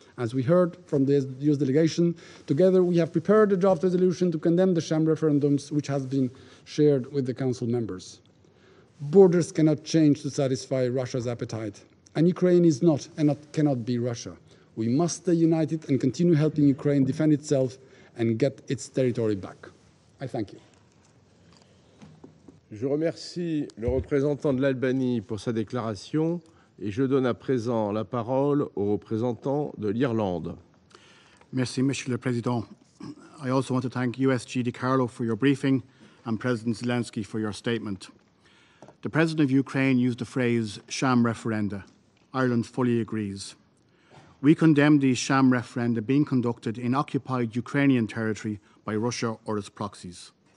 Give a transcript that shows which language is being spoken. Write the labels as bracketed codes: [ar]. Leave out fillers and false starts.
[en] As we heard from the US delegation, together we have prepared a draft resolution to condemn the sham referendums, which has been shared with the Council members. Borders cannot change to satisfy Russia's appetite, and Ukraine is not and cannot be Russia. We must stay united and continue helping Ukraine defend itself and get its territory back. I thank you. [fr] Je remercie le représentant de l'Albanie pour sa déclaration et je donne à présent la parole au représentant de l'Irlande. Merci, Monsieur le Président. [en] I also want to thank USG DiCarlo for your briefing and President Zelensky for your statement. The President of Ukraine used the phrase sham referenda. Ireland fully agrees. We condemn these sham referenda being conducted in occupied Ukrainian territory by Russia or its proxies.